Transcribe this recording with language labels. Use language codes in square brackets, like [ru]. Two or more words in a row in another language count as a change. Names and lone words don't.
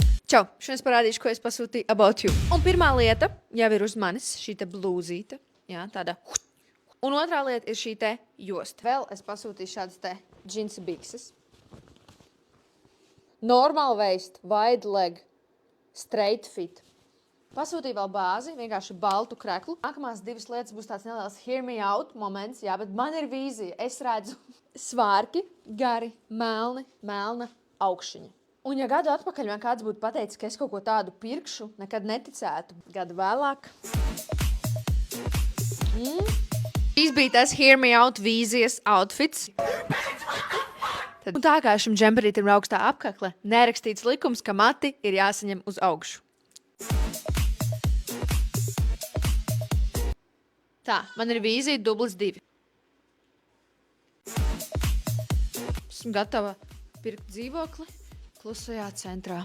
[lv] Čau! Šodien es parādīšu, ko es pasūtīju About You. Un pirmā lieta jau ir uz manis šī te blūzīte. Jā, tāda. Un otrā lieta ir šī te josta. Vēl es pasūtīju šādas te džinsa bikses. [en] Normal waist, wide leg, straight fit. [lv] Pasūtīju vēl bāzi, vienkārši baltu kreklu. Nākamās divas lietas būs tāds neliels [en] hear me out [lv] moments, jā, bet man ir vīzija. Es redzu svārki, gari, melna augšiņa. Un ja gadu atpakaļ man kāds būtu pateicis, ka es kaut ko tādu pirkšu, nekad neticētu. Gadu vēlāk. Šīs bija tas [en] hear me out [lv] vīzijas outfits. Un tā kā šim džemperītim ir augstā apkakle, nerakstīts likums, ka mati ir jāsaņem uz augšu. Tā, man ir vīzija +2. Esmu gatava pirkt dzīvokli klusajā centrā.